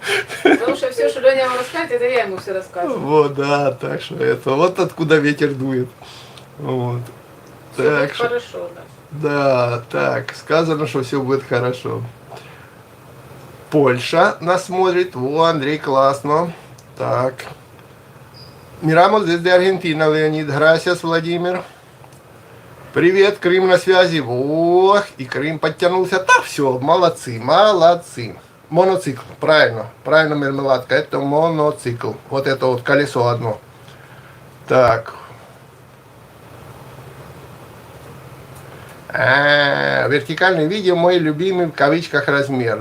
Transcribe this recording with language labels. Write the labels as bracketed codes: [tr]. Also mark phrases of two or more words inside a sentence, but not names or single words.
[ru] Потому что все, что Леня вам рассказывает, это я ему все рассказываю. Вот, да, так что это, вот откуда ветер дует. Вот. Все Так будет что, хорошо, да. да, так, сказано, что все будет хорошо. Польша нас смотрит. О, Андрей, классно. Так. [es] Miramos desde Argentina, Леонид. [ru] Gracias, Владимир. Привет, Крым на связи. Ох, и Крым подтянулся. Да, все, молодцы, молодцы. Моноцикл, правильно, правильно, Мармеладка, это моноцикл. Вот это вот колесо одно. Так. Вертикальное видео мой любимый в кавычках размер.